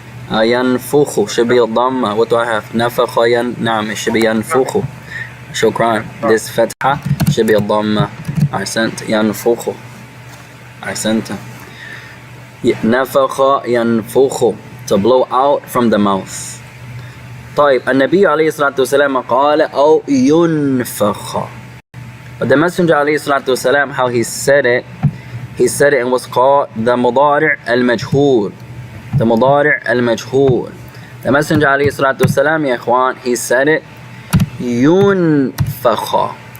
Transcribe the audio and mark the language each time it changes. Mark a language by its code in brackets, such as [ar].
[en] ينفخ should be a dhamma. What do I have? نفخ نعم, it should be ينفخ. [ar] شكرا. [en] This fatha should be a dhamma. [ar] أحسنت. ينفخ. أحسنت. نفخ ينفخ. [en] To blow out from the mouth. [ar] طيب, النبي عليه الصلاة والسلام قال أو ينفخ. [en] But the Messenger عليه الصلاة والسلام, how he said it and was called the مضارع المجهول. The مضارع المجهول. The Messenger عليه الصلاة والسلام, يا إخوان, he said it ينفخ.